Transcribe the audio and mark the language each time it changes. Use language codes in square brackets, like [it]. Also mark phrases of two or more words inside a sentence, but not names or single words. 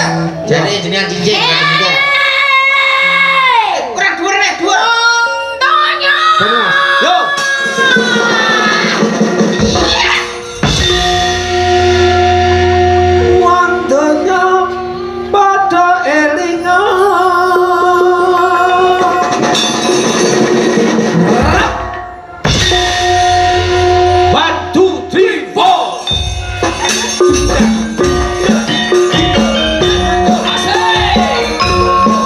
[jv] Jane jenengan cincin rada munggah. Kurang dhuwur nek, dhuwur. Donya. Mas. Yo. Wong donya padha elinga. [en] One, two, three, four. [jv] Asik.